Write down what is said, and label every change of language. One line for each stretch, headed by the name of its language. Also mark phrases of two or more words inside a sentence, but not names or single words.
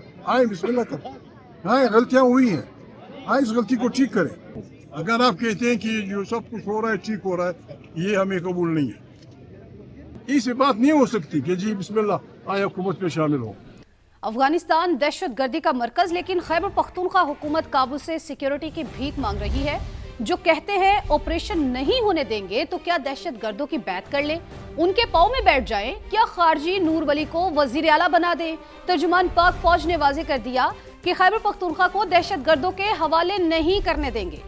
Urdu: آئیں
Arabic: بسم اللہ
Urdu: کریں، آئیں غلطیاں ہوئی ہیں، آئیں اس غلطی کو ٹھیک کریں۔ اگر آپ کہتے ہیں کہ جو سب کچھ ہو رہا ہے ٹھیک ہو رہا ہے، یہ ہمیں قبول نہیں ہے۔ اس سے بات نہیں ہو سکتی کہ جی
Arabic: بسم اللہ
Urdu: آئیں حکومت میں شامل ہو۔ افغانستان دہشت گردی کا مرکز، لیکن خیبر پختونخوا حکومت کابل سے سیکیورٹی کی بھیک مانگ رہی ہے۔ جو کہتے ہیں آپریشن نہیں ہونے دیں گے تو کیا دہشت گردوں کی بیعت کر لیں، ان کے پاؤں میں بیٹھ جائیں، کیا خارجی نور ولی کو وزیر اعلیٰ بنا دیں؟ ترجمان پاک فوج نے واضح کر دیا کہ خیبر پختونخوا کو دہشت گردوں کے حوالے نہیں کرنے دیں گے۔